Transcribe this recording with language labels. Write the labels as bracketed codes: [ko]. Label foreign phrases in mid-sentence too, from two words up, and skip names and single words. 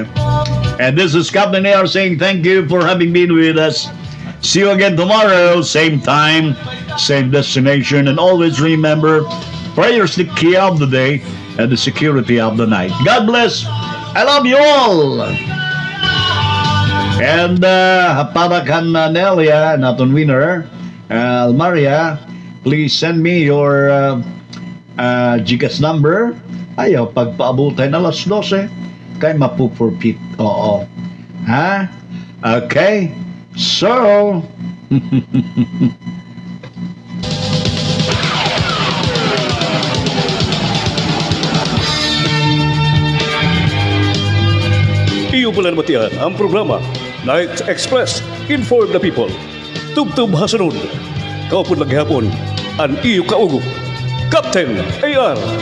[en] And this is Captain AR saying thank you for having been with us. See you again tomorrow, same time, same destination, and always remember, prayers the key of the day and the security of the night. God bless. I love you all. And [bik] para kan [en] Nelia, naton winner, Almaria, please send me your GCash number. [bik] Ayaw, pagpaabutin alas 12, kay mapu-forfeit. Oo. Ha? [en] Okay. So, [bik] Iyo pala namatian ang programa Night Express, Inform the People. Tubtub hasunod. Kaupod maghihapon, ang iyo kaugo. Captain AR.